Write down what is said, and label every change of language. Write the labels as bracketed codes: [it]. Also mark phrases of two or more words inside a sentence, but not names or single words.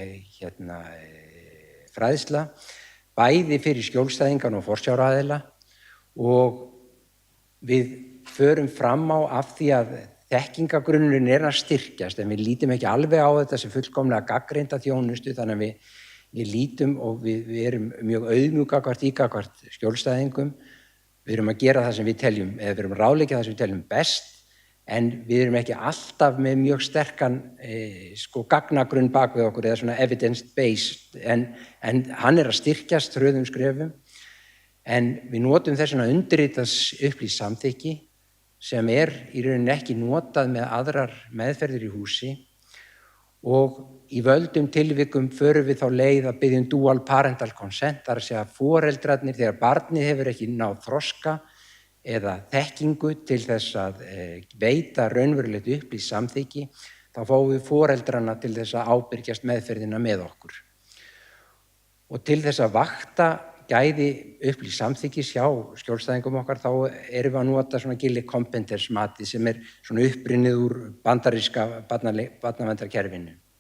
[is] fræðsla bæði fyrir skjólstæðingan og forsjáraðila og við förum fram á af því að þekkingargrunnurinn að styrkjast en við lítum ekki alveg á þetta sem fullkomlega gagnreynda þjónustu þannig að við lítum og við erum mjög auðmjúk gagnvart skjólstæðingum. Við erum að gera það sem við teljum, eða við erum að ráðleggja það sem við teljum best en við erum ekki alltaf með mjög sterkan gagnagrunn bak við okkur eða svona evidence-based en hann að styrkjast hröðum skrefum en við notum þessuna undirritað upplýst samþykki sem í rauninni ekki notað með aðrar meðferðir í húsi og í völdum tilvikum förum við þá leið að biðja [en] dual parental consent, [is] þar að segja að foreldrarnir þegar barnið hefur ekki náð þroska eða þekkingu til þess að veita raunverulegt upplýst samþykki, þá fáum við foreldrana til þess að ábyrgjast meðferðina með okkur. Og til þess að vakta gæði upplýst samþykkis hjá skjólstæðingum okkar þá erum við að nota svona Gilli Competence mati sem svona upprunnið úr bandaríska barnaverndarkerfinu.